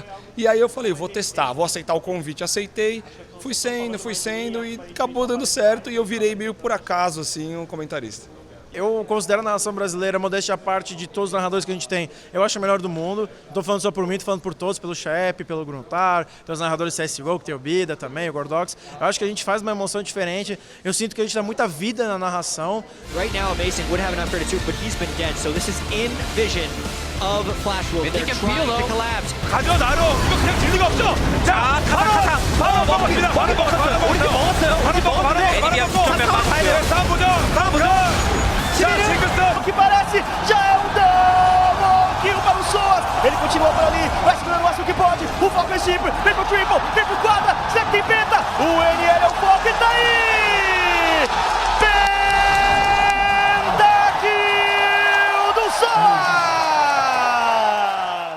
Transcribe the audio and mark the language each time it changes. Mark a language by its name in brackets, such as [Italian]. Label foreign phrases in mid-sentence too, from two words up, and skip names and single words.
[Portuguese] E aí eu falei, vou testar, vou aceitar o convite. Aceitei, fui sendo e acabou dando certo e eu virei meio por acaso assim um comentarista. Eu considero a narração brasileira, modéstia à parte de todos os narradores que a gente tem, eu acho a melhor do mundo. Não tô falando só por mim, tô falando por todos, pelo Shep, pelo Gruntar, tem os narradores CSGO, que tem o Bida também, o Gordox. Eu acho que a gente faz uma emoção diferente. Eu sinto que a gente dá muita vida na narração. [English] Right now, Mason would have an unfair to two, but he's been dead, so this is in vision of Flash Wolf. They're trying to collapse. [Korean] 가져 나로 이거 그냥 질 리가 없죠. 자, 바로 먹습니다. 바로 먹었어요. 우리 팀 먹었어요. 바로 먹고 바로 싸움보죠. [Portuguese] Já, o que parece, já é um double kill para o Soas. Ele continua por ali, vai segurando o máximo que pode. O foco é simples, vem pro triple, vem pro quadra, será que tem penta? O NL é o foco e tá aí! Pentakill do Soas!